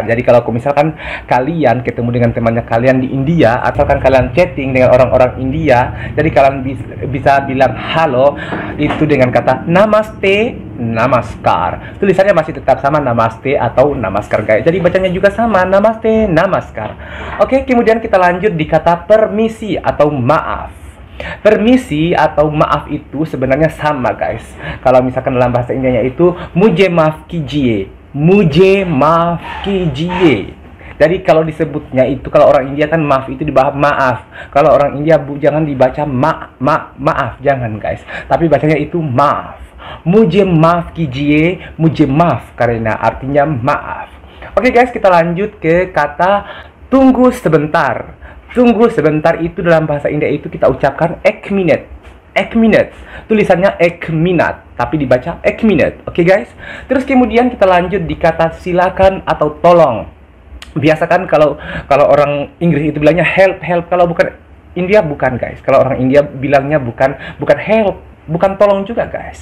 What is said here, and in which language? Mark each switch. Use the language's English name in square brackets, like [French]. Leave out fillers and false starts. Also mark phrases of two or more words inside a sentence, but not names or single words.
[Indonesian] Jadi kalau misalkan kalian ketemu dengan temannya kalian di India, atau kan kalian chatting dengan orang-orang India, jadi kalian bisa bilang halo itu dengan kata [Hindi] नमस्ते, नमस्कार. [Indonesian] Tulisannya masih tetap sama, namaste atau namaskar guys. Jadi bacanya juga sama, [Hindi] नमस्ते, नमस्कार. [Indonesian] Oke, kemudian kita lanjut di kata permisi atau maaf. Permisi atau maaf itu sebenarnya sama guys. Kalau misalkan dalam bahasa Indianya itu [Hindi] मुझे माफ़ कीजिए, मुझे माफ़ कीजिए. [Indonesian] Jadi kalau disebutnya itu, kalau orang India kan maaf itu dibahas maaf. Kalau orang India jangan dibaca maaf, jangan guys. Tapi bacanya itu maaf. [Hindi] मुझे माफ़ कीजिए, मुझे माफ़ [Indonesian] karena artinya maaf. Oke guys, kita lanjut ke kata tunggu sebentar. Tunggu sebentar itu dalam bahasa India itu kita ucapkan [Hindi] एक मिनट. एक मिनट. [Indonesian] Tulisannya [Hindi] एक मिनट, [Indonesian] tapi dibaca [Hindi] एक मिनट. [Indonesian] Oke guys. Terus kemudian kita lanjut di kata silakan atau tolong. Biasa kan kalau orang Inggris itu bilangnya help. Kalau bukan India bukan guys. Kalau orang India bilangnya bukan help, bukan tolong juga guys.